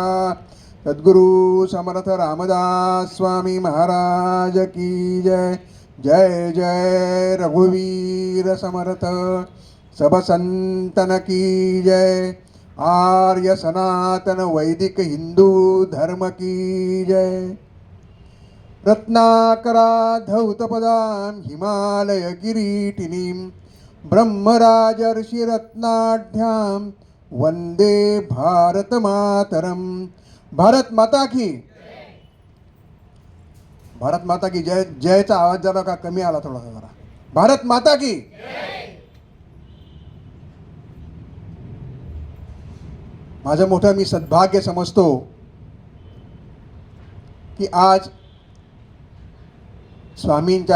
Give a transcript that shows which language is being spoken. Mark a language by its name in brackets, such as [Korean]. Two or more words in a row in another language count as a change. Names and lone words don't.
[Hindi] सद्गुरु समर्थ रामदास स्वामी महाराज की जय. जय जय रघुवीर समर्थ सब संतन की जय. आर्य सनातन वैदिक हिंदू धर्म की जय. [Sanskrit] रत्नाकरा धौतपदां हिमालय किरीटिनीं ब्रह्मराजर्षि रत्नाढ्यां वंदे भारत मातरम. [Hindi] भारत माता की. भारत माता की जय. [Marathi] जयचा आवाज जरा का कमी आला थोडासा जरा. [Hindi] भारत माता की. [Marathi] माझं मोठं मी सद्भाग्य समजतो की आज स्वामींच्या